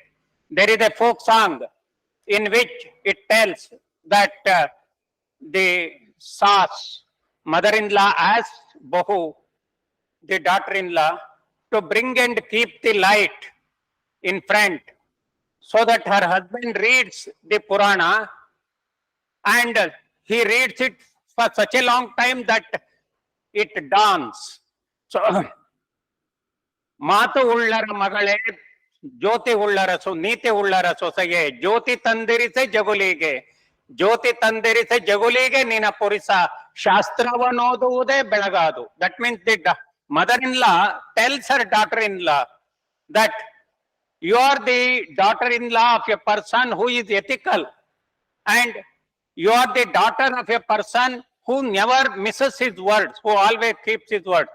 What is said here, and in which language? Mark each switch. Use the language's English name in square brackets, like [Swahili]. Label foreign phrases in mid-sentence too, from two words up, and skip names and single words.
[English] There is a folk song in which it tells that the Sas, mother-in-law, asked Bahu, the daughter-in-law, to bring and keep the light in front so that her husband reads the Purana and he reads it for such a long time that it dawns. So, [Kannada] ಮಾತು ಉಳ್ಳರ ಮಗಳೇ ಜ್ಯೋತಿ ಉಳ್ಳರಸು ನೀತಿ ಉಳ್ಳರ ಸೊಸೆಯೇ ಜ್ಯೋತಿ ತಂದಿರಿಸೆ ಜಗುಲಿಗೆ ಜ್ಯೋತಿ ತಂದಿರಿಸೆ ಜಗುಲಿಗೆ ನಿನ ಪುರಿಸ ಶಾಸ್ತ್ರವನ್ನೋದುವುದೇ ಬೆಳಗಾದು. [English] That means the mother-in-law tells her daughter-in-law that you are the daughter-in-law of a person who is ethical and you are the daughter of a person who never misses his words, who always keeps his words.